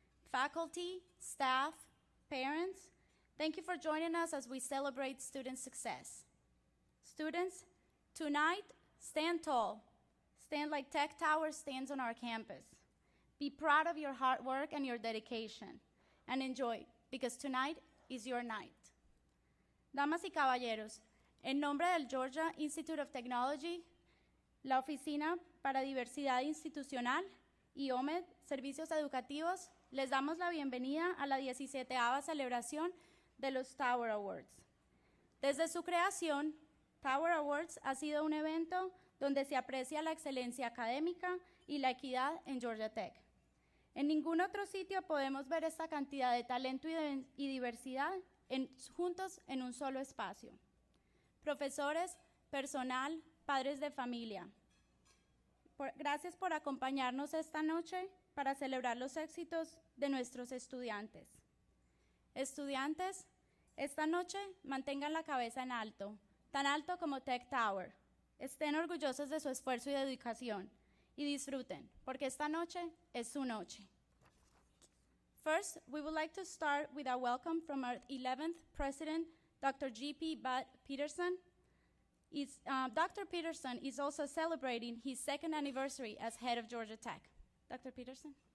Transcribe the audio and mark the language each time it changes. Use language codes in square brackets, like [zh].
[en] Faculty, staff, parents, thank you for joining us as we celebrate student success. Students, tonight, stand tall. Stand like Tech Tower stands on our campus. Be proud of your hard work and your dedication. And enjoy, because tonight is your night. [es] Damas y caballeros, en nombre del Georgia Institute of Technology, la Oficina para Diversidad Institucional y OMED Servicios Educativos, les damos la bienvenida a la 17ª celebración de los Tower Awards. Desde su creación, Tower Awards ha sido un evento donde se aprecia la excelencia académica y la equidad en Georgia Tech. En ningún otro sitio podemos ver esta cantidad de talento y diversidad juntos en un solo espacio. Profesores, personal, padres de familia, gracias por acompañarnos esta noche para celebrar los éxitos de nuestros estudiantes. Estudiantes, esta noche mantengan la cabeza en alto, tan alto como Tech Tower. Estén orgullosos de su esfuerzo y dedicación y disfruten, porque esta noche es su noche. [en] First, we would like to start with a welcome from our 11th president, Dr. G.P. Budd Peterson. Dr. Peterson is also celebrating his second anniversary as head of Georgia Tech. Dr. Peterson.